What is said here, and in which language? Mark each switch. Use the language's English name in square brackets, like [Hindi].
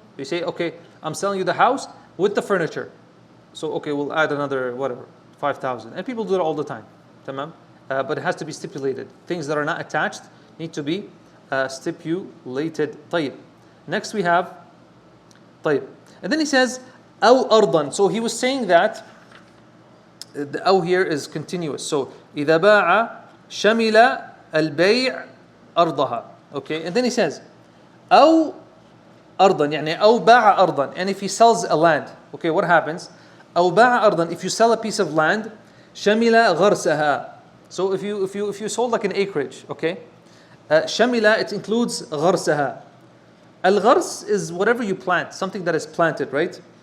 [English] You say, okay, I'm selling you the house with the furniture. So okay, we'll add another 5,000. And people do it all the time. Tamam? But it has to be stipulated. Things that are not attached need to be stipulated. [Arabic] طيب. [English] Next we have طيب. And then he says [Arabic] أو أرضا. [English] So he was saying that the أو here is continuous. [Arabic] So إذا باع شمل البيع أرضها. [English] Okay, and then he says [Arabic] أو أرضا يعني أو باع أرضا. [English] And if he sells a land, okay, what happens? [Arabic] أو باع أرضا. [English] If you sell a piece of land, [Arabic] شمل غرسها. [English] So if you sold like an acreage, okay, شمل, it includes غرسها. Al-ghars is whatever you plant, something that is planted, right?